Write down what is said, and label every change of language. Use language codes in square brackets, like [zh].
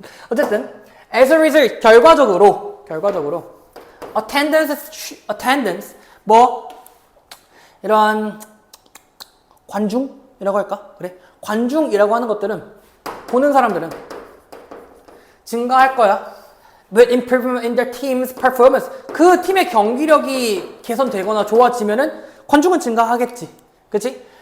[ko] 어쨌든 [en] as a result, [ko] 결과적으로 attendance 뭐 이런 관중이라고 할까? 그래. 관중이라고 하는 것들은, 보는 사람들은 증가할 거야. [en] With improvement in their team's performance. [ko] 그 팀의 경기력이 개선되거나 좋아지면은 관중은 증가하겠지. 그치?